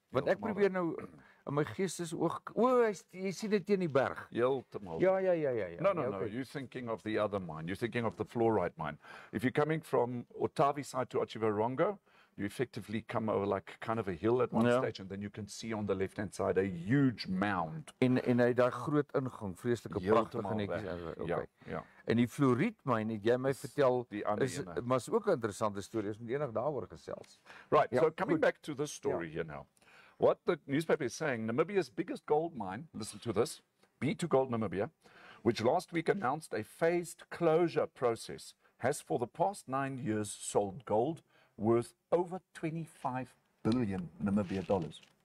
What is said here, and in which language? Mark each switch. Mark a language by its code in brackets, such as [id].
[af] Want ek probeer nou in my geestesoog, jy sien dit teen die berg. Heeltemal. Ja. [en] No, okay. You're thinking of the other mine. You're thinking of the fluorite mine. If you're coming from Utavi side to Otjiwarongo, you effectively come over like kind of a hill at one stage, and then you can see on the left-hand side a huge mound. [af] En hy daar groot ingang, vreeslike pragtige netjies. Okay. Ja. En die fluorietmyn het jy my vertel, maar is ook 'n interessante storie, ons moet eendag daaroor gesels. [en] Right, so coming back to this story here now. What the newspaper is saying, Namibia's biggest gold mine, listen to this, B2 Gold Namibia, which last week announced a phased closure process, has for the past 9 years sold gold worth over 25 billion Namibia dollars.